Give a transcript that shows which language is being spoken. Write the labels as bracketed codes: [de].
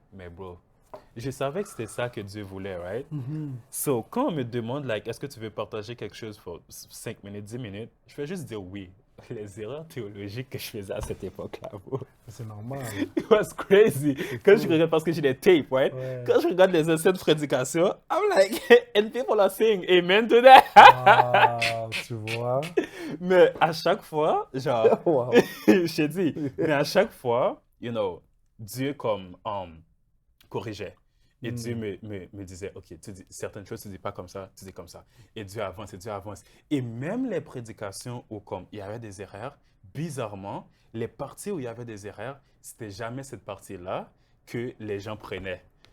[fr] Mais bro, je savais que c'était ça que Dieu voulait, right? So, quand on me demande, like, est-ce que tu veux partager quelque chose pour 5 minutes, 10 minutes, je vais juste dire oui. Les erreurs théologiques que je faisais à cette époque-là, bro. C'est normal. [en] It was crazy. [fr] Quand je regarde, parce que j'ai des tapes, right? Ouais. Quand je regarde les anciennes prédications, [en] I'm like, and people are saying amen to that. [fr] Ah, tu vois? Mais à chaque fois, genre, [en] Wow. [fr] je t'ai dit, mais à chaque fois, [en] you know, [fr] Dieu comme corrigeait. Et Dieu me disait, OK, tu dis certaines choses, tu dis pas comme ça, tu dis comme ça. Et Dieu avance, et Dieu avance. Et même les prédications où comme il y avait des erreurs, bizarrement, les parties où il y avait des erreurs, c'était jamais cette partie-là que les gens prenaient.